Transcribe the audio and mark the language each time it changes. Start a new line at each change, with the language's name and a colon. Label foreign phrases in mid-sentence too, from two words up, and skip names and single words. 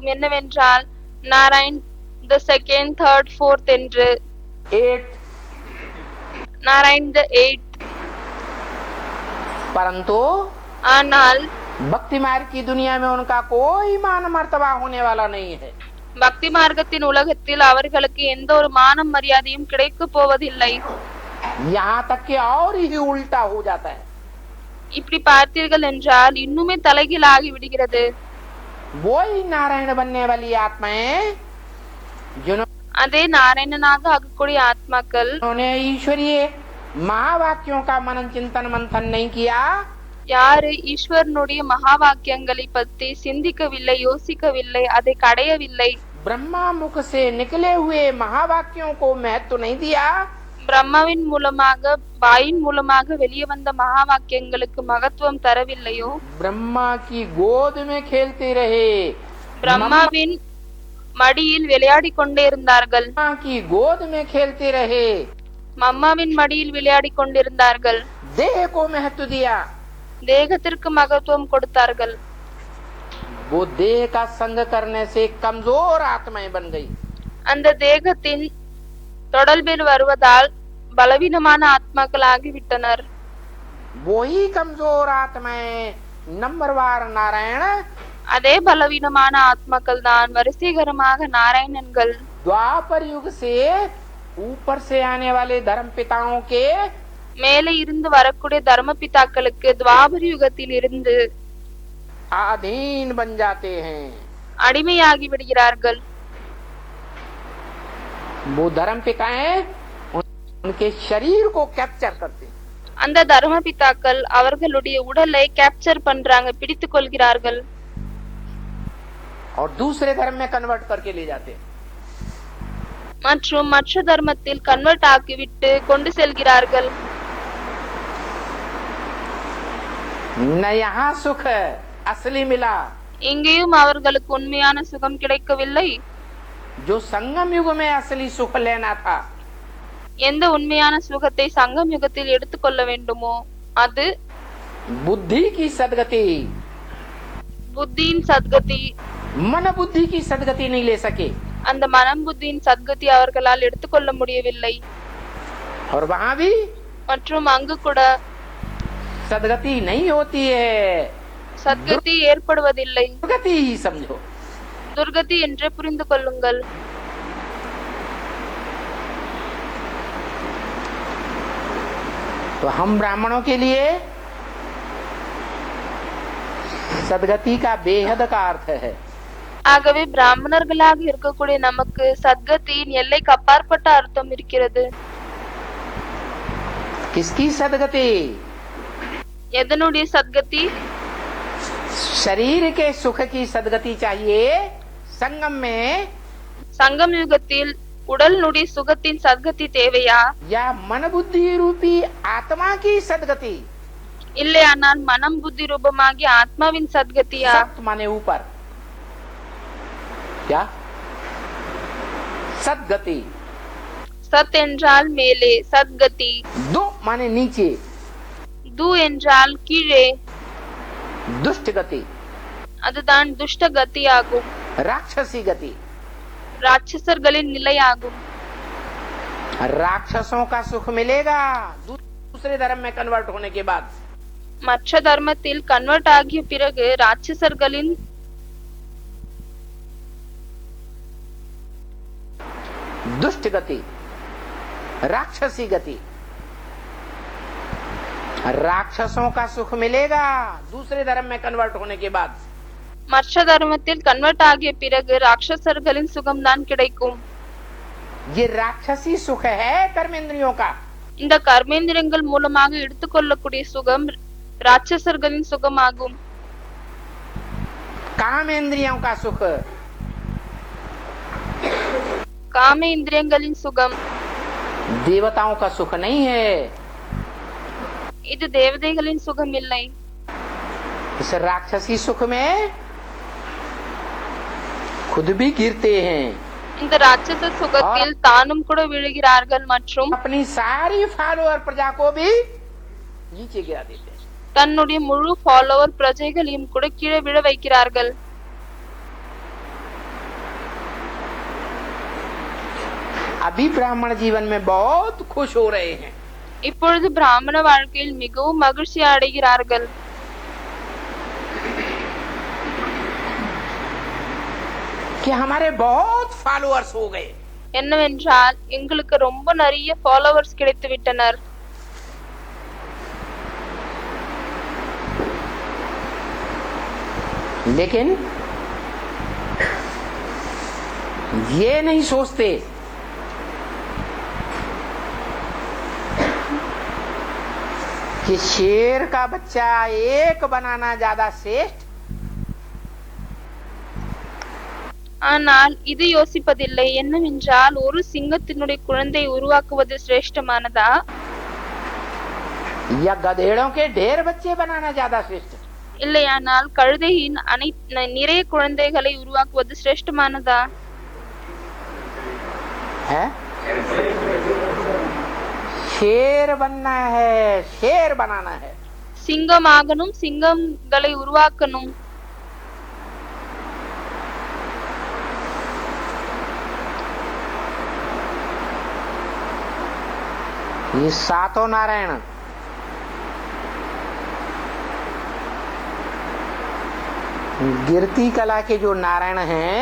Tamil: என்னவென்றால் நாராயண்
English: the second third fourth
Tamil: என்று,
English: 8th, நாராயண் the 8th.
Hindi: परंतु
Tamil: ஆனால்
Hindi: भक्ति मार्ग की दुनिया में उनका कोई मान मर्तबा होने वाला नहीं है।
Tamil: பக்தி மார்க்கத்தின் உலகத்தில் அவர்களுக்கு எந்த ஒரு மானம் மரியாதையும் கிடைக்க போவதில்லை.
Hindi: यहाँ तक कि और ही उल्टा हो जाता है।
Tamil: இப்படி பார்த்தீர்கள் என்றால் இன்னுமே தலைகீழ் ஆகி விடுகிறது.
Hindi: वही नारायण बनने वाली आत्माएं
Tamil: அதே நாராயணனாக ஆகக்கூடிய ஆத்மாக்கள்
Hindi: जिन्होंने ईश्वरीय महावाक्यों का मनन चिंतन मंथन नहीं किया,
Tamil: யாரு ஈஸ்வரனுடைய மகா வாக்கியங்களை பற்றி சிந்திக்கவில்லை, யோசிக்கவில்லை, அதை கடையவில்லை,
Hindi: ब्रह्मा मुख से निकले हुए महावाक्यों को महत्व नहीं दिया,
Tamil: பிரம்மாவின் மூலமாக வாயின் மூலமாக வெளியே வந்த மகா வாக்கியங்களுக்கு மகத்துவம் தரவில்லையோ,
Hindi: ब्रह्मा की गोद में खेलते रहे,
Tamil: பிரம்மாவின் மடியில் விளையாடி கொண்டே இருந்தார்கள்,
Hindi: ब्रह्मा की गोद में खेलते रहे,
Tamil: மம்மாவின் மடியில் விளையாடி கொண்டிருந்தார்கள்,
Hindi: देह को महत्व दिया,
Tamil: தேகத்திற்கு மகத்துவம் கொடுத்தார்கள்.
Hindi: वो देह का संग करने से कमजोर आत्माएं बन गई।
Tamil: அந்த தேகத்தின் தொடர்பில் வருவதால் பலவீனமான ஆத்மாக்கள் ஆகிவிட்டனர்.
Hindi: वही कमजोर आत्माएं नंबरवार नारायण
Tamil: அதே பலவீனமான ஆத்மாக்கள் தான் வரிசைகரமாக நாராயணன்கள்.
Hindi: द्वापर युग से ऊपर से आने वाले धर्म पिताओं के
Tamil: மேலே இருந்து வரக்கூடிய தர்ம பிதாக்களுக்கு துவாபர யுகத்தில் இருந்து
Hindi: अधीन बन जाते हैं।
Tamil: அடிமையாகி விடுகிறார்கள்.
Hindi: वो धर्म पिताएं उनके शरीर को कैप्चर करते हैं।
Tamil: அந்த தர்ம பிதாக்கள் அவர்களுடைய உடலை கேப்சர் பண்றாங்க, பிடித்துக் கொள்கிறார்கள்.
Hindi: और दूसरे धर्म में कन्वर्ट करके ले जाते हैं।
Tamil: மற்றும் மற்ற தர்மத்தில் கன்வெர்ட் ஆக்கிவிட்டு கொண்டு செல்கிறார்கள்.
Hindi: न यहाँ सुख असली मिला,
Tamil: இங்கேயும் அவர்களுக்கு உண்மையான சுகம் கிடைக்கவில்லை.
Hindi: जो संगम युग में असली सुख लेना था,
Tamil: எந்த உண்மையான சுகத்தை சங்கம் யுகத்தில் எடுத்துக்கொள்ள வேண்டுமோ அது
Hindi: बुद्धि की सदगति,
Tamil: புத்தியின் சத்கதி.
Hindi: मन बुद्धि की सदगति नहीं ले सके,
Tamil: அந்த மனம் புத்தியின் சத்கதி அவர்களால் எடுத்துக்கொள்ள முடியவில்லை.
Hindi: और वहाँ भी
Tamil: மற்றும் அங்கு கூட
Hindi: सदगति नहीं होती है,
Tamil: சத்கதி ஏற்படுவதில்லை.
Hindi: दुर्गति ही समझो।
Tamil: துர்கதி என்று புரிந்து கொள்ளுங்கள்.
Hindi: तो हम ब्राह्मणों के लिए सदगति का बेहद का अर्थ है।
Tamil: ஆகவே பிராமணர்களாக இருக்கக்கூடிய நமக்கு சத்கதியின் எல்லைக்கு அப்பாற்பட்ட அர்த்தம் இருக்கிறது.
Hindi: किसकी सदगति?
Tamil: எதனுடைய சத்கதி?
Hindi: शरीर के सुख की सदगति चाहिए संगम में,
Tamil: சங்கம் யுகத்தில் உடலுடைய சுகத்தின் சத்கதி தேவையா,
Hindi: या मन बुद्धि रूपी आत्मा की सदगति?
Tamil: இல்லையானால் மனம் புத்தி ரூபமாகிய ஆத்மாவின் சத்கதியா?
Hindi: सत माने ऊपर, क्या सदगति?
Tamil: சத் என்றால் மேலே, சத்கதி.
Hindi: दो माने नीचे,
Tamil: து என்றால் கீழே,
Hindi: दुष्ट गति,
Tamil: அதுதான் துஷ்ட கதி ஆகும்,
Hindi: राक्षसी गति।
Tamil: ராட்சசர்களின் நிலையாகும்.
Hindi: राक्षसों का सुख मिलेगा दूसरे धर्म में कन्वर्ट होने के बाद।
Tamil: மற்ற தர்மத்தில் கன்வெர்ட் ஆகிய பிறகு ராட்சசர்களின்
Hindi: दुष्ट गति, राक्षसी गति, राक्षसों का सुख मिलेगा दूसरे धर्म में कन्वर्ट होने के बाद।
Tamil: மற்ற தர்மத்தில் கன்வெர்ட் ஆகிய பிறகு ராட்சசர்களின் சுகம்தான் கிடைக்கும்.
Hindi: ये राक्षसी सुख है कर्मेंद्रियों का,
Tamil: இந்த கர்மேந்திரங்கள் மூலமாக எடுத்துக்கொள்ளக்கூடிய சுகம் ராட்சசர்களின் சுகமாகும்.
Hindi: कामेंद्रियों का सुख,
Tamil: காம இந்திரியங்களின் சுகம்.
Hindi: देवताओं का सुख नहीं है।
Tamil: இது தேவதைகளின் சுகம் இல்லை.
Hindi: इस राक्षसी सुख में खुद भी गिरते हैं,
Tamil: இந்த ராட்சச சுகத்தில் தானும் கூட விழுகிறார்கள் மற்றும்
Hindi: अपनी सारी फॉलोअर प्रजा को भी नीचे गिरा देते हैं।
Tamil: தன்னுடைய முழு ஃபாலோவர் பிரஜைகளையும் கூட கீழே விழ வைக்கிறார்கள்.
Hindi: अभी ब्राह्मण जीवन में बहुत खुश हो रहे हैं,
Tamil: இப்பொழுது பிராமண வாழ்க்கையில் மிகவும் மகிழ்ச்சி அடைகிறார்கள்.
Hindi: कि हमारे बहुत फॉलोअर्स हो गए।
Tamil: என்னவென்றால் எங்களுக்கு ரொம்ப நிறைய ஃபாலோவர்ஸ் கிடைத்து விட்டனர்.
Hindi: लेकिन ये नहीं सोचते कि शेर का बच्चा एक बनाना ज्यादा श्रेष्ठ,
Tamil: ஆனால் இது யோசிப்பதில்லை. என்னவென்றால் ஒரு சிங்கத்தினுடைய குழந்தை உருவாக்குவது சிரேஷ்டமானதா,
Hindi: या गधेड़ों के ढेर बच्चे बनाना ज्यादा श्रेष्ठ
Tamil: இல்லையானால் கழுதையின் நிறைய குழந்தைகளை உருவாக்குவது சிரேஷ்டமானதா?
Hindi: है? शेर बनना है, शेर बनाना है।
Tamil: சிங்கமாகணும், சிங்கங்களை உருவாக்கணும்.
Hindi: ये सातों नारायण गिरती कला के जो नारायण हैं,